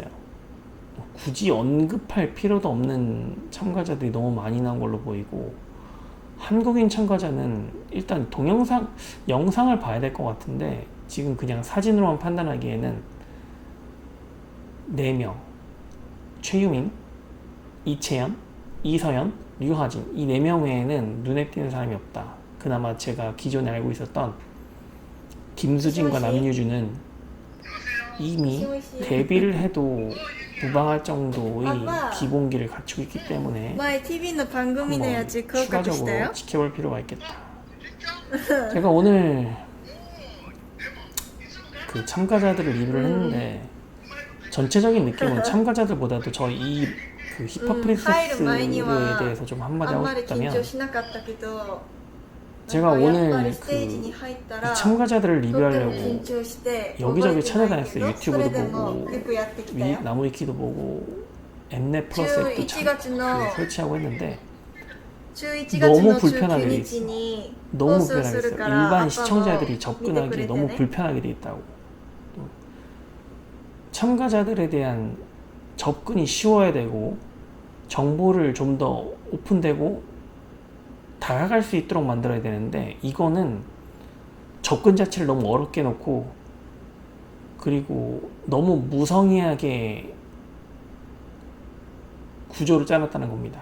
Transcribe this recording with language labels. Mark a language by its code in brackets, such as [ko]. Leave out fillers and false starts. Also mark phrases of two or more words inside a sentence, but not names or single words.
[ko] 굳이 언급할 필요도 없는 참가자들이 너무 많이 나온 걸로 보이고, 한국인 참가자는 일단 영상을 봐야 될 것 같은데, 지금 그냥 사진으로만 판단하기에는 4명, 최유민, 이채연, 이서연, 류하진 이 4명 외에는 눈에 띄는 사람이 없다. 그나마 제가 기존에 알고 있었던 김수진과 남유주는 이미 데뷔를 해도 무방할 정도의 아빠. 기본기를 갖추고 있기 때문에 [ja] 前 TV の番組のや [ko] 한번 [ja] つ合格したよ [ko] 추가적으로 지켜볼 필요가 있겠다. 제가 오늘 그 참가자들을 리뷰를 했는데 전체적인 느낌은 참가자들보다도 저희 그 힙합 [ja] 入る [ko] 프린세스에 [ja] 前には [ko] 대해서 좀 한마디 [ja] あん [ko] 하고 [ja] まり緊 [ko] 싶다면 [ja] 張しなかったけど [ko] 제가 [ja] なんかやっぱ [ko] 오늘 [ja] りステージ [ko] 그 [ja] に入ったら [ko] 이 참가자들을 [ja] とっても [ko] 리뷰하려고 [ja] 緊張して [ko] 여기저기 [ja] 覚えてないけ [ko] 찾아다녔어요. [ja] ど [ko] 유튜브도 [ja] それでも [ko] 보고 [ja] よくやってきたよ [ko] 나무위키도 보고 엠넷 플러스 앱도 [ja] 11 月の [ko] 설치하고 했는데 [ja] 11月 [ko] 너무 [ja] の [ko] 불편하게 [ja] 19 [ko] 돼 [ja] 日に [ko] 너무 [ja] 放送す [ko] 불편하게 [ja] る [ko] 있어요. [ja] から [ko] 일반 [ja] アッパ [ko] 시청자들이 [ja] も [ko] 접근하기 [ja] 見てくれて [ko] 너무 [ja] ね [ko] 불편하게 돼 있다고. 참가자들에 대한 접근이 쉬워야 되고 정보를 좀 더 오픈되고 다가갈 수 있도록 만들어야 되는데 이거는 접근 자체를 너무 어렵게 놓고 그리고 너무 무성의하게 구조를 짜놨다는 겁니다.